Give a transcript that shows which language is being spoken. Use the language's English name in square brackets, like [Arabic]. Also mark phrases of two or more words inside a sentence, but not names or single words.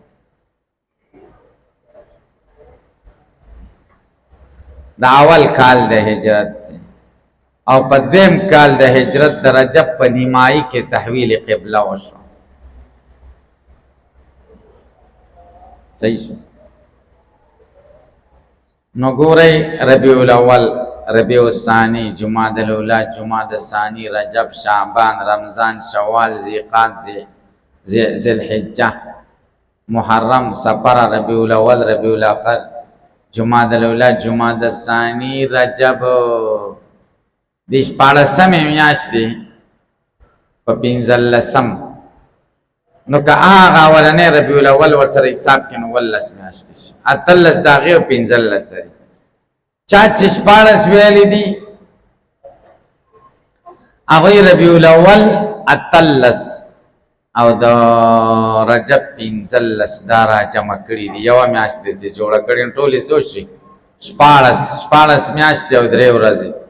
[Pashto] دا اول کال د هجرت او په دیم کال د هجرت د رجب په نیمایي کې تحویل قبله وشو صحیح شو نو ګورئ ربیع الاول ربیع الثانی جمادی الاولی جمادی الثانی رجب شعبان رمضان شوال ذیقعد ذی الحجه محرم سفر ربیع الاول ربیع الاخر جمادی الاولی جمادی الثانی رجب دیش 14 میاشتې په 15 نو که هغه اولنې ربیع الاول ورسره حساب کړي نو 15 میاشتې شي 13 د هغې او 15 دی چا چې 14 ویلي دي هغوی ربیع الاول 13 او د رجب 15 دا را جمع کړي دي یوه میاشت دی چې جوړه کړي نو ټولې څو شي 14 میاشتې او 3 ورځې